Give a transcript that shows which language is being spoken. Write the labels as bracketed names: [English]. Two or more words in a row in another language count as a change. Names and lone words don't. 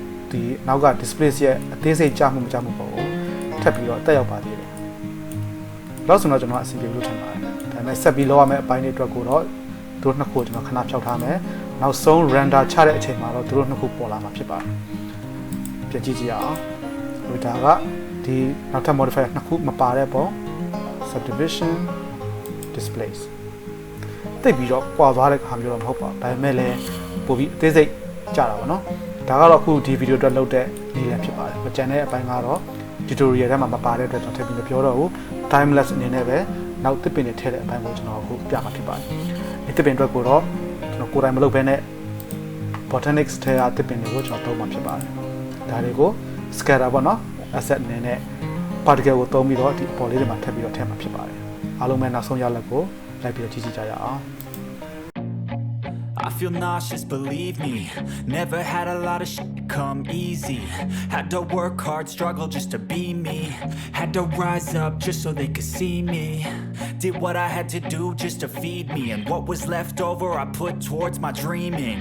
[Burmese] ဒီနောက်က display ရဲ့အသေးစိတ်ကြမှုမကြမှုပေါ့ကိုထပ်ပြီးတော့တက်ရောက်ပါသေးတယ်လောက်ဆိုတော့ကျွန်တော်အဆင်ပြေလို့ထင်ပါတယ်ဒါပေမဲ့ဆက်ပြီးလောက်ရမယ့်အပိုင်းတွေအတွက်ကိုတော့တို့နှစ်ခုကျွန်တော်ခဏဖြောက်ထားမယ်နောက်ဆုံး render ချတဲ့အချိန်မှာတော့တို့နှစ်ခုပေါ်လာမှာဖြစ်ပါတယ်ပြန်ကြည့်ကြည့်အောင်ဒါကဒီနောက်ထပ် modifier နှစ်ခုမပါတဲ့ပုံ [English] subdivision displays [Burmese] တိတ်ပြီးတော့ကွာသွား တဲ့ခါမျိုးတော့မဟုတ်ပါဘူးဒါပေမဲ့လည်းပို့ပြီးအသေးစိတ်ကြတာပါเนาะဒါကတော့အခုဒီဗီဒီယိုအတွက်လုပ်တဲ့နည်းလမ်းဖြစ်ပါတယ်။ကျန်တဲ့အပိုင်းကတော့ tutorial ထဲမှာမပါတဲ့အတွက်ကျွန်တော်ထပ်ပြီးမပြောတော့ဘူး timeless အနေနဲ့ပဲနောက်တစ်ပင်တွေထည့်တဲ့အပိုင်းကိုကျွန်တော်အခုပြမှာဖြစ်ပါတယ်။ဒီတစ်ပင်အတွက်ကိုတော့ကျွန်တော်ကိုယ်တိုင်မလုပ်ဘဲနဲ့ botanics ထဲကတစ်ပင်တွေကိုကျွန်တော်သုံးမှာဖြစ်ပါတယ်။ဒါတွေကို scatter ပေါ့နော် asset အနေနဲ့ particle ကိုသုံးပြီးတော့ဒီပေါ်လေးတွေမှာထပ်ပြီးတော့ထည့်မှာဖြစ်ပါတယ်။အားလုံးပဲနောက်ဆုံးရလဒ်ကိုလိုက်ပြီးတော့ကြည့်ကြရအောင်။ [English] I feel nauseous, believe me. Never had a lot of shit come easy. Had to work hard, struggle just to be me. Had to rise up just so they could see me. Did what I had to do just to feed me. And what was left over I put towards my dreaming.